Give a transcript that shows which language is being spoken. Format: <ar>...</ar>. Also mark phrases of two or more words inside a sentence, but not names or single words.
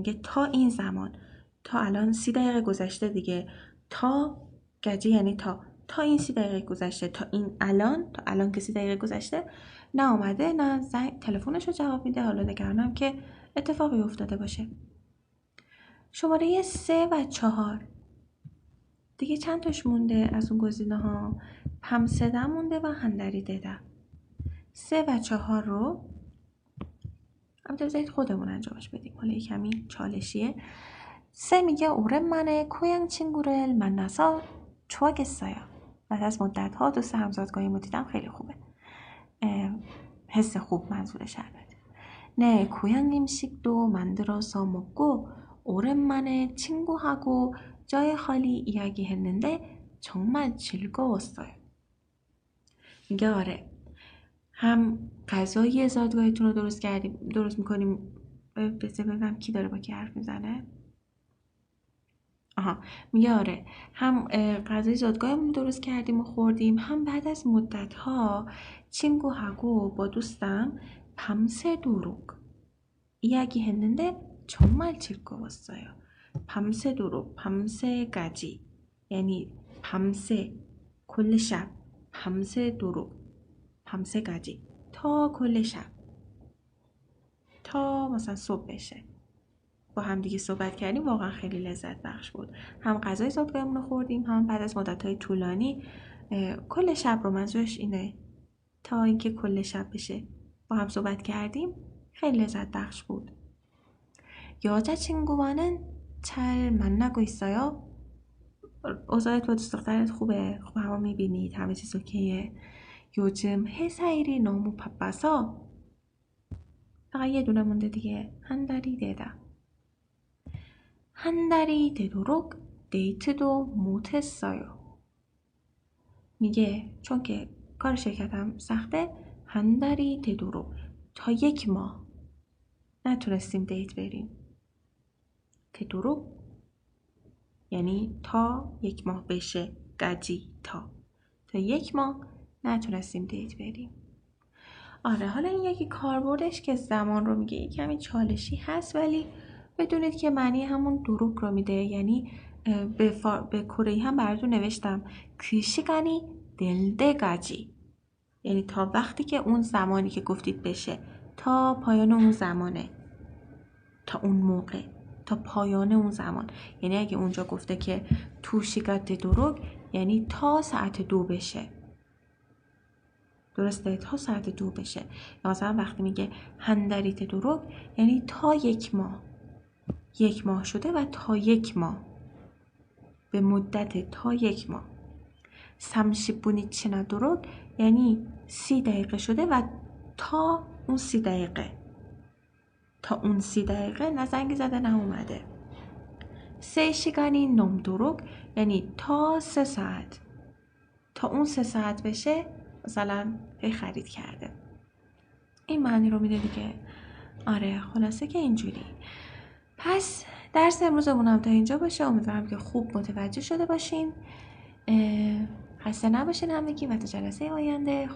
<fa>میگه تا این زمان، تا الان 30 دقیقه گذشته دیگه. تا گجه یعنی تا این 30 دقیقه گذشته، تا این الان، تا الان که 30 دقیقه گذشته نه آمده نه تلفنش رو جواب میده. حالا نگرانم که اتفاقی افتاده باشه. شماره 3 و 4 دیگه چند تاش مونده از اون گزینه ها؟ پمسده مونده و هندری دده. 3 و 4 رو همونطور بذارید خودمون انجامش بدیم. حالا یه کمی چالشیه. 3 میگه</fa> <ko>오랜만에 고향 친구를 만나서 좋아했어요.</ko> <fa>بعد از مدت ها دوست همزادگاهی رو دیدم، خیلی خوبه. حس خوب منظورش البته.</fa> <ko>네, 고향 음식도 만들어서 먹고 오랜만에 친구하고 저의 خالی 이야기했는데 정말 즐거웠어요.</ko> <fa>میگه آره. هم غذای زادگاهتون رو درست میکنیم. ببینم کی داره با کی حرف میزنه. میگه آره. هم غذای زادگاهمون درست کردیم و خوردیم، هم بعد از مدت ها 친구하고 با دوستم</fa> <ko>밤새도록 이야기했는데 정말 즐거웠어요. 밤새도록, 밤새까지</ko> <fa>یعنی 밤새 کل شب،</fa> <ko>밤새도록 밤새까지</ko> <fa>تا کل شب، تا مثلا صبح بشه با هم دیگه صحبت کردیم. واقعا خیلی لذت بخش بود. هم غذای زادگاهمون رو خوردیم، هم بعد از مدت‌های طولانی کل شب رو، منظورش اینه تا اینکه کل شب بشه با هم صحبت کردیم. خیلی لذت بخش بود.</fa> <ko>여자친구와는 잘 만나고 있어요?</ko> <fa>اوضاعت با دوست دخترت خوبه؟ خب همه میبینید همه چیز اوکیه.</fa> <ko>요즘 회사 일이 너무 바빠서</ko> <fa>فقط یه دونه مونده دیگه.</fa> <ko>한 달이 되도록 데이트도 못했어요.</ko> <fa>میگه چون که کار شرکتم سخته،</fa> <ko>한 달이 되도록</ko> <fa>تا 1 ماه نتونستیم دیت بریم. 되도록 یعنی تا 1 ماه بشه. گجی تا 1 ماه نتونستیم دیت بریم. آره، حالا این یکی کاربردش که زمان رو میگه یه کمی چالشی هست، ولی بدونید که معنی همون دروک رو میده. یعنی به کره هم براتون نوشتم</fa> <ko>그 시간이 될 때까지،</ko> <fa>یعنی تا وقتی که اون زمانی که گفتید بشه، تا پایان اون زمانه، تا اون موقع، تا پایان اون زمان. یعنی اگه اونجا گفته که تو</fa> <ko>시간 되도록</ko> <fa>یعنی تا ساعت 2 بشه. درسته؟ تا ساعت 2 بشه. یا مثلا وقتی میگه</fa> <ko>한 달이 되도록</ko> <fa>یعنی تا 1 ماه. 1 ماه شده و تا 1 ماه. به مدت تا 1 ماه.</fa> <ko>30분이 지나도록</ko> <fa>یعنی 30 دقیقه شده و تا اون 30 دقیقه. تا اون 30 دقیقه نه زنگ زده نه اومده.</fa> <ko>3 시간이 넘도록</ko> <fa>یعنی تا 3 ساعت. تا اون 3 ساعت بشه مثلا خرید کرده. این معنی رو میده دیگه. آره، خلاصه که اینجوری. پس درس امروزمون هم تا اینجا باشه. امیدوارم که خوب متوجه شده باشین. خسته نباشین همگی و تا جلسه آینده.</fa>